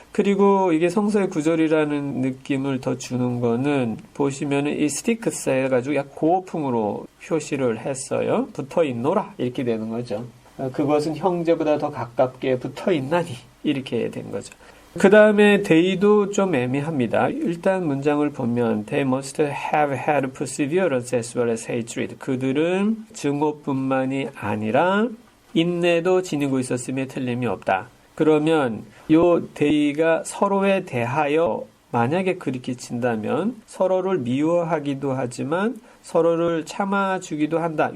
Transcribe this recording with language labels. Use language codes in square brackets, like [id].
[ko] 그리고 이게 성서의 구절이라는 느낌을 더 주는 거는 보시면은 이 스티크스 해가지고 약 고어풍으로 표시를 했어요. 붙어 있노라 이렇게 되는 거죠. 그것은 형제보다 더 가깝게 붙어 있나니 이렇게 된 거죠. 그 다음에 they도 좀 애매합니다. 일단 문장을 보면 [en] they must have had perseverance as well as hatred. [ko] 그들은 증오뿐만이 아니라 인내도 지니고 있었음에 틀림이 없다. 그러면 요 they가 서로에 대하여 만약에 그렇게 친다면 서로를 미워하기도 하지만 서로를 참아주기도 한다.